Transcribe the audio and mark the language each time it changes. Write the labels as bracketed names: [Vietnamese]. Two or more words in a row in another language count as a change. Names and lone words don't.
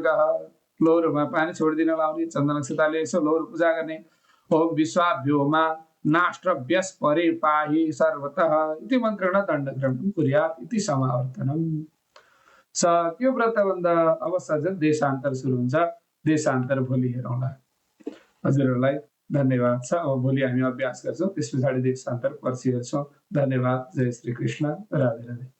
[Nepali] लौरोमा पानी छोडिदिन लाउने, चन्दन अक्षताले यसो लौरो पूजा गर्ने। [Sanskrit] ओम विश्वाभ्योमा नाष्ट्रभ्यस परे पाहि सर्वतः इति मन्त्रेण दण्ड ग्रहणं कुर्यात् इति समावर्तनम्। [Nepali] सक्यो व्रतबन्ध। अब सजन देशान्तर सुरु हुन्छ। देशान्तर भोलि हेरौँला। हजुरहरूलाई धन्यवाद छ। अब भोलि हामी अभ्यास गर्छौँ, त्यस पछाडि देशान्तर पर्सि हेर्छौँ। धन्यवाद। जय श्री कृष्ण। राधे राधे।